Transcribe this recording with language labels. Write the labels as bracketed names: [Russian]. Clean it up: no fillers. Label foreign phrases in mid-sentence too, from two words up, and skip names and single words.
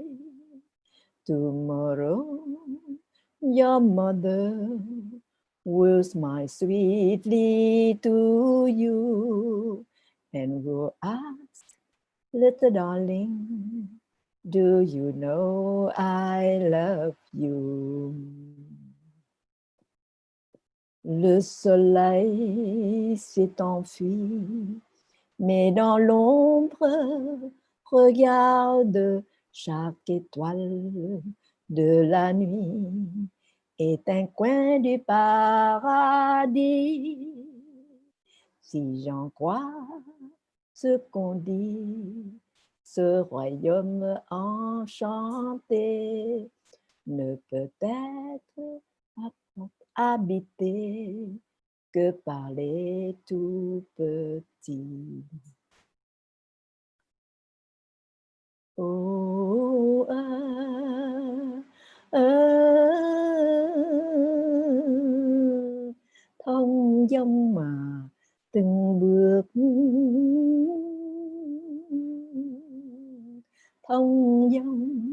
[English] Tomorrow, your mother will smile sweetly to you and will ask, little darling, do you know I love you? [French] Le soleil s'est enfui, mais dans l'ombre, regarde chaque étoile de la nuit est un coin du paradis. Si j'en crois ce qu'on dit, ce royaume enchanté ne peut être habité que par les tout petits. [Vietnamese] Oh, thông dong mà từng bước thông dong.